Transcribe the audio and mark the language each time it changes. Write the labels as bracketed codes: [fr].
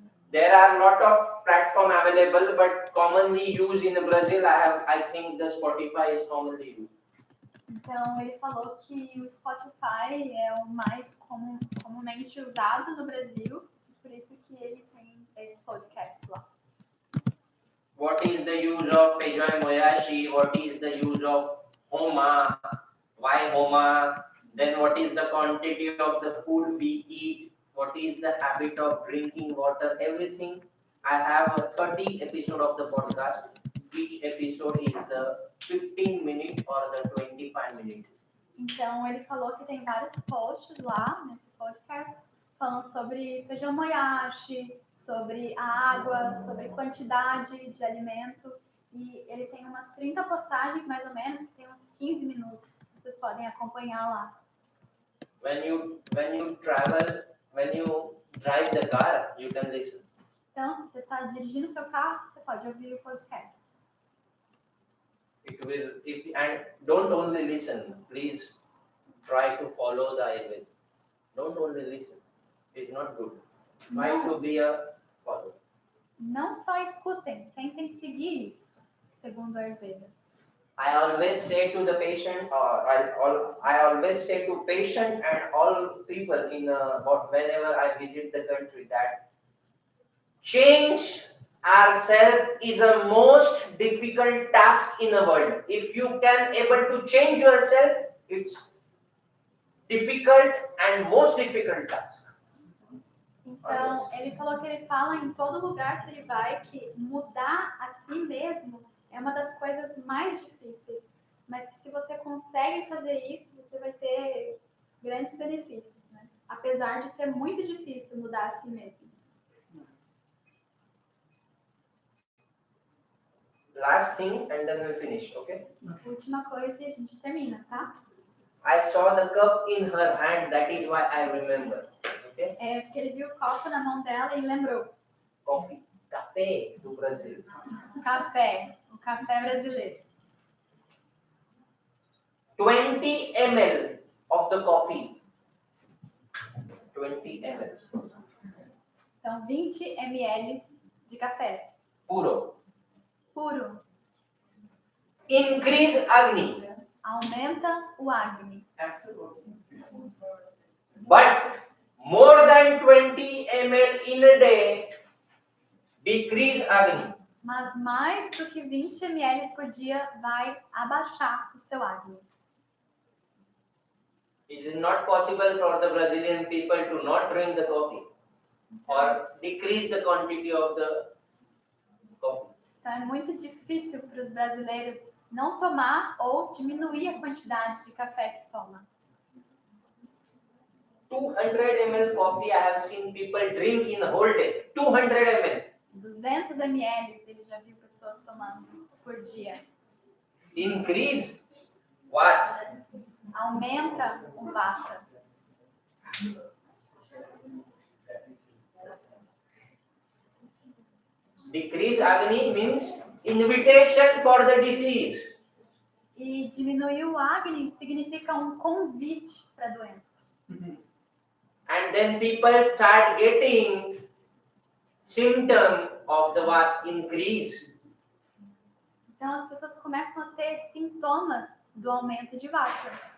[en] There are a lot of platform available, but commonly used in Brazil. I think the Spotify is commonly used. [pt] Então, ele falou que o Spotify é o mais comumente usado no Brasil, por isso que ele tem esse podcast lá. [en] What is the use of Feijão Moyashi? What is the use of Homa? Why Homa? Then what is the quantity of the food we eat? What is the habit of drinking water? Everything. I have a 30 episode of the podcast. Each episode is the 15 minute or the 25 minute. [pt] Então, ele falou que tem vários posts lá nesse podcast falando sobre feijão moyashi, sobre a água, sobre quantidade de alimento. E ele tem umas 30 postagens, mais ou menos, que tem uns 15 minutos. Vocês podem acompanhar lá. [en] When you travel, when you drive the car, you can listen. [pt] Então, se você está dirigindo seu carro, você pode ouvir o podcast. [en] It will, and don't only listen. Please try to follow the Ayurveda. Don't only listen. It's not good. Try to be a follower. [pt] Não só escutem, tentem seguir isso, segundo a Ayurveda. [en] I always say to the patient, I always say to patient and all people whenever I visit the country that change ourselves is the most difficult task in the world. If you can able to change yourself, it's difficult and most difficult task. [pt] Então, ele falou que ele fala em todo lugar que ele vai que mudar a si mesmo é uma das coisas mais difíceis, mas que se você consegue fazer isso, você vai ter grandes benefícios, né? Apesar de ser muito difícil mudar a si mesmo. [en] Last thing and then we'll finish, okay? [pt] Última coisa e a gente termina, tá? [en] I saw the cup in her hand, that is why I remember. Okay? [pt] É porque ele viu o copo na mão dela e ele lembrou. Coffee, café do Brasil. Café, o café brasileiro. [en] 20 ml of the coffee. 20 ml. [pt] Então, 20 ml de café. Puro. Puro. [en] Increase Agni. [pt] Aumenta o Agni. [en] But more than 20 ml in a day, decrease Agni. [pt] Mas mais do que 20 ml por dia vai abaixar o seu Agni. [en] It is not possible for the Brazilian people to not drink the coffee or decrease the quantity of the coffee. [pt] Então é muito difícil para os brasileiros não tomar ou diminuir a quantidade de café que toma. [en] 200 ml coffee I have seen people drink in a whole day. 200 ml. [pt] 200 ml ele já viu pessoas tomando por dia. [en] Increase what? [pt] Aumenta o Vata. [en] Decrease Agni means invitation for the disease. [pt] E diminuir o Agni significa um convite para a doença. [en] And then people start getting symptom of the what? Increase. [pt] Então as pessoas começam a ter sintomas do aumento de Vata.